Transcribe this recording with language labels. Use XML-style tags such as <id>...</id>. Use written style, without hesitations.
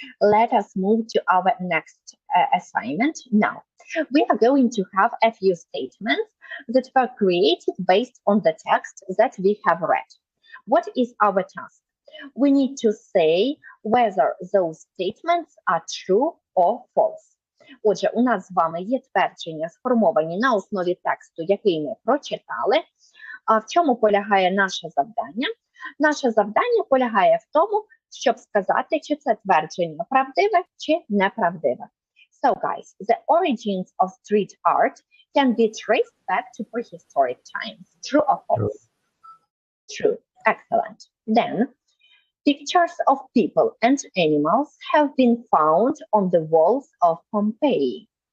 <en>Let us move to our next assignment. Now, we are going to have a few statements that were created based on the text that we have read. What is our task? We need to say whether those statements are true or false.</en> <uk>Отже, у нас з вами є твердження, сформовані на основі тексту, який ми прочитали. А в чому полягає наше завдання? Наше завдання полягає в тому, щоб сказати, чи це твердження правдиве, чи неправдиве.</uk> <en>So, guys, the origins of street art can be traced back to prehistoric times. True or false? True. Excellent. Then, pictures of people and animals have been found on the walls of Pompeii.</en>